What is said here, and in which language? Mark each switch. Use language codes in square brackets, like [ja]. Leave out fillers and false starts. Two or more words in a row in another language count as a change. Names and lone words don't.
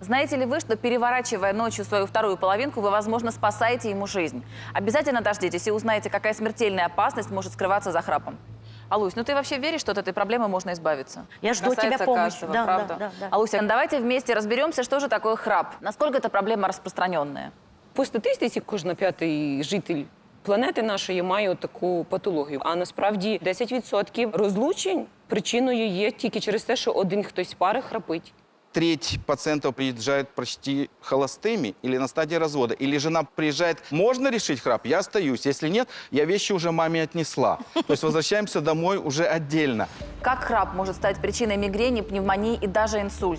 [ru] Знаете ли вы, что, переворачивая ночью свою вторую половинку, вы, возможно, спасаете ему жизнь? Обязательно дождитесь и узнаете, какая смертельная опасность может скрываться за храпом. Алусь, ну ты вообще веришь, что от этой проблемы можно избавиться? Я жду от тебя Касается помощи. каждого, Да, правда? да. Алуся, давайте вместе разберемся, что же такое храп. Насколько эта проблема распространенная? [uk] По статистиці кожен п'ятий житель планети нашої має таку патологію. А насправді 10% розлучень причиною є тільки через те, що один хтось з пари храпить. [ru] Треть пациентов приезжают почти холостыми или на стадии развода. Или жена приезжает: можно решить храп? Я остаюсь. Если нет, я вещи уже маме отнесла. То есть возвращаемся домой уже отдельно. Как храп может стать причиной мигрени, пневмонии и даже инсульта?